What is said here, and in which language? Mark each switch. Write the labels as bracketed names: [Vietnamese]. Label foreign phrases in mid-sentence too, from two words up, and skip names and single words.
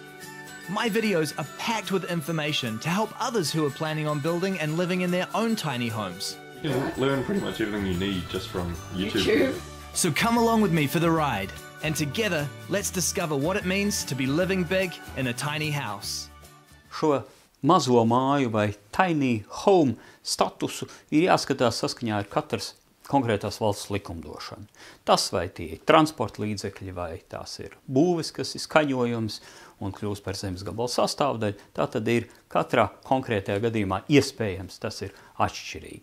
[English] My videos are packed with information to help others who are planning on building and living in their own tiny homes. You can learn pretty much everything you need just from YouTube. So come along with me for the ride, and together let's discover what it means to be living big in a tiny house. [Latvian] Šo mazo māju vai [English] tiny home [Latvian] statusu ir jāskatās saskaņā ar katras konkrētās valsts likumdošanu. Tas vai tie ir transporta līdzekļi, vai tās ir būves, kas ir skaņojums un kļūst par zemes gabalu sastāvdaļu, tā tad ir katrā konkrētajā gadījumā iespējams, tas ir atšķirīgi.